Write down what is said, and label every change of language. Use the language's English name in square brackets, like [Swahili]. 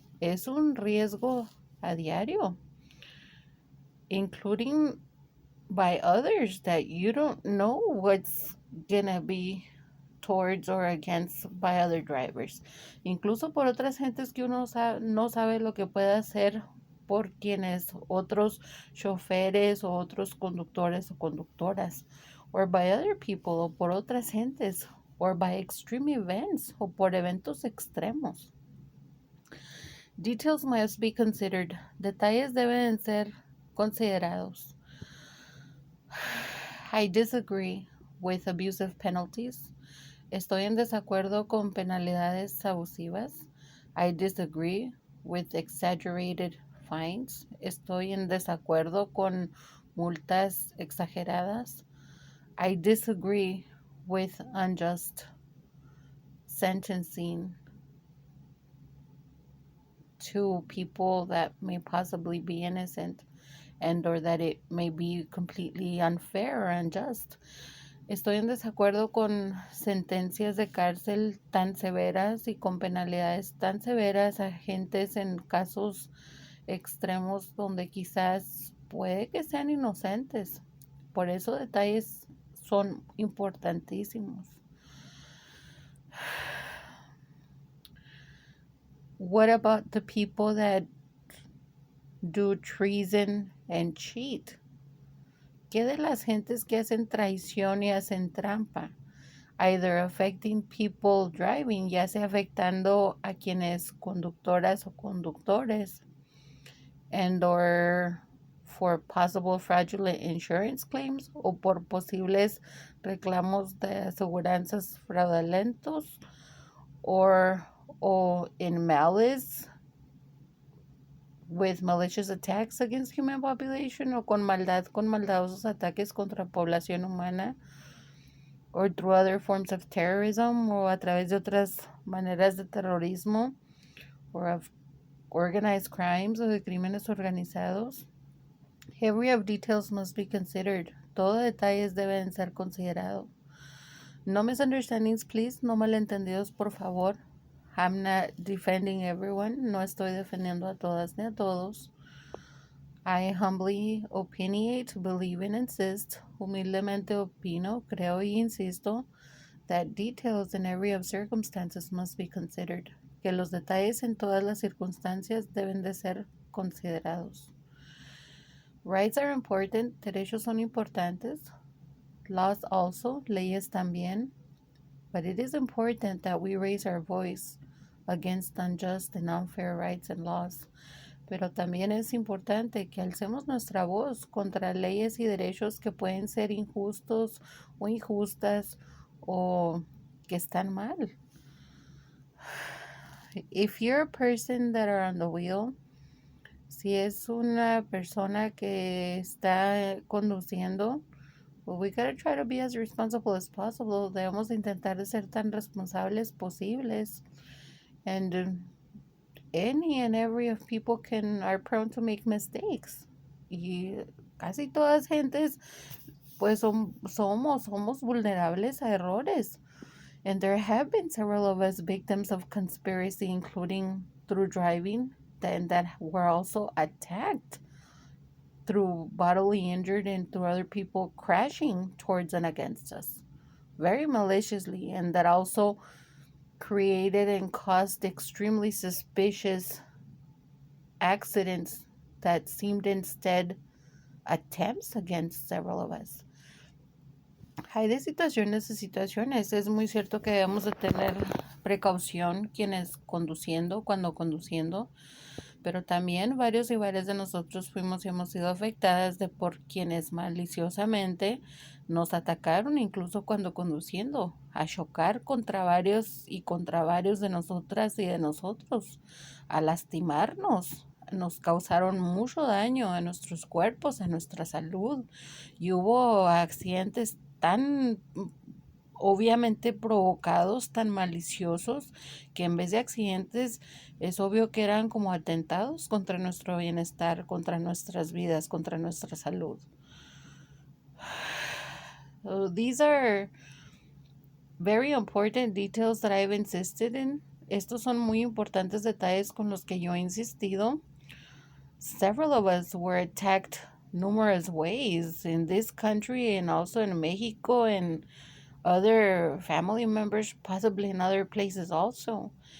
[Spanish] Es un riesgo a diario, [English] including by others that you don't know what's gonna be towards or against by other drivers. [Spanish] Incluso por otras gentes que uno no sabe lo que puede hacer por quienes otros choferes o otros conductores o conductoras, [English] or by other people [Spanish] o por otras gentes, [English] or by extreme events [Spanish] o por eventos extremos. [English] Details must be considered. [Spanish] Detalles deben ser considerados. [English] I disagree with abusive penalties. [Spanish] Estoy en desacuerdo con penalidades abusivas. [English] I disagree with exaggerated fines. [Spanish] Estoy en desacuerdo con multas exageradas. [English] I disagree with unjust sentencing to people that may possibly be innocent and or that it may be completely unfair or unjust. [Spanish] Estoy en desacuerdo con sentencias de cárcel tan severas y con penalidades tan severas a gentes en casos extremos donde quizás puede que sean inocentes. Por eso detalles son importantísimos. [English] What about the people that do treason and cheat? [Spanish] ¿Qué de las gentes que hacen traición y hacen trampa? [English] Either affecting people driving, [Spanish] ya sea afectando a quienes conductoras o conductores, [English] and or for possible fraudulent insurance claims, [Spanish] o por posibles reclamos de aseguranzas fraudulentos, [English] or in malice, with malicious attacks against human population, [Spanish] o con maldadosos ataques contra población humana, [English] or through other forms of terrorism, [Spanish] o a través de otras maneras de terrorismo, [English] or of organized crimes, [Spanish] o de crímenes organizados. [English] Every of details must be considered. [Spanish] Todo detalles deben ser considerados. [English] No misunderstandings, please. [Spanish] No malentendidos, por favor. [English] I'm not defending everyone. [Spanish] No estoy defendiendo a todas ni a todos. [English] I humbly opinionate, believe and insist. [Spanish] Humildemente opino, creo y insisto [English] that details in every of circumstances must be considered. [Spanish] Que los detalles en todas las circunstancias deben de ser considerados. [English] Rights are important. [Spanish] Derechos son importantes. [English] Laws also. [Spanish] Leyes también. [English] But it is important that we raise our voice against unjust and unfair rights and laws. [Spanish] Pero también es importante que alcemos nuestra voz contra leyes y derechos que pueden ser injustos o injustas o que están mal. [English] If you're a person that are on the wheel, [Spanish] si es una persona que está conduciendo, [English] well, we gotta try to be as responsible as possible. [Spanish] Debemos intentar de ser tan responsables posibles. [English] And any and every of people are prone to make mistakes. [Spanish] Y casi todas gentes, pues somos vulnerables a errores. [English] And there have been several of us victims of conspiracy, including through driving, that were also attacked through bodily injured and through other people crashing towards and against us very maliciously, and that also created and caused extremely suspicious accidents that seemed instead attempts against several of us. [Spanish] Hay de situaciones a situaciones. Es muy cierto que debemos de tener precaución cuando conduciendo, pero también varios y varias de nosotros fuimos y hemos sido afectadas por quienes maliciosamente nos atacaron, incluso cuando conduciendo, a chocar contra varios de nosotras y de nosotros, a lastimarnos. Nos causaron mucho daño a nuestros cuerpos, a nuestra salud, y hubo accidentes tan obviamente provocados, tan maliciosos, que en vez de accidentes es obvio que eran como atentados contra nuestro bienestar, contra nuestras vidas, contra nuestra salud. [English] So these are very important details that I've insisted in. [Spanish] Estos son muy importantes detalles con los que yo he insistido. [English] Several of us were attacked numerous ways in this country and also in Mexico and other family members, possibly in other places also.